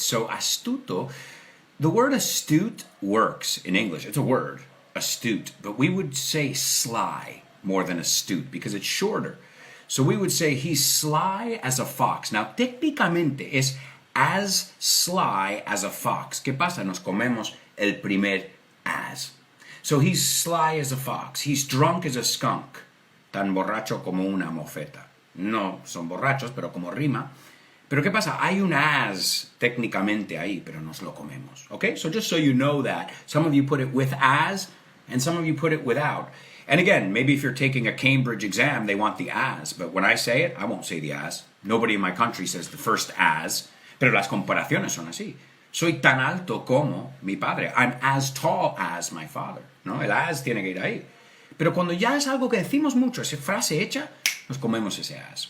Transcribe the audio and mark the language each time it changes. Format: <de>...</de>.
<en>So astuto, the word astute works in English. It's a word, astute. But we would say sly more than astute because it's shorter. So we would say he's sly as a fox. Now,</en> <es>técnicamente es</es> <en>as sly as a fox.</en> <es>¿Qué pasa? Nos comemos el primer as.</es> <en>So he's sly as a fox. He's drunk as a skunk.</en> <es>Tan borracho como una mofeta. No son borrachos, pero como rima. Pero ¿qué pasa? Hay un as técnicamente ahí, pero nos lo comemos.</es> <en>Okay? So just so you know that, some of you put it with as, and some of you put it without. And again, maybe if you're taking a Cambridge exam, they want the as. But when I say it, I won't say the as. Nobody in my country says the first as.</en> <es>Pero las comparaciones son así. Soy tan alto como mi padre.</es> <en>I'm as tall as my father.</en> <es>¿No? El as tiene que ir ahí. Pero cuando ya es algo que decimos mucho, esa frase hecha, nos comemos ese as.</es>